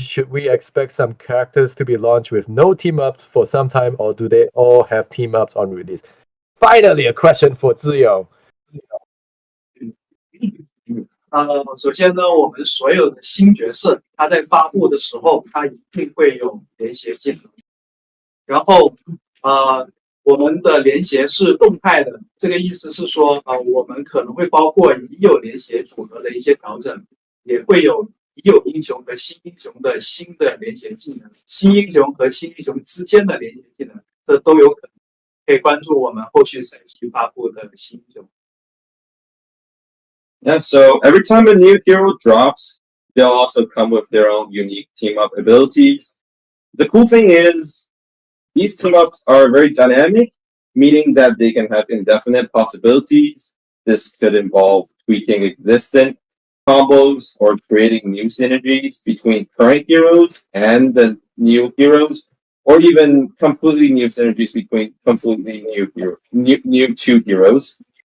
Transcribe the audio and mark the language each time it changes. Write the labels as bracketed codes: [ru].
[en] Should we expect some characters to be launched with no team ups for some time, or do they all have team ups on release? Finally, a question for Ziyo. [zh] 首先呢，我们所有的新角色，它在发布的时候，它一定会有连携技能。然后，我们的连携是动态的，这个意思是说，我们可能会包括已有连携组合的一些调整，也会有已有英雄和新英雄的新的连携技能，新英雄和新英雄之间的连携技能，这都有可能。可以关注我们后续赛期发布的新英雄。 [en] Yeah, so every time a new hero drops, they'll also come with their own unique team-up abilities. The cool thing is, these team-ups are very dynamic, meaning that they can have indefinite possibilities. This could involve tweaking existing combos or creating new synergies between current heroes and the new heroes, or even completely new synergies between completely new two heroes.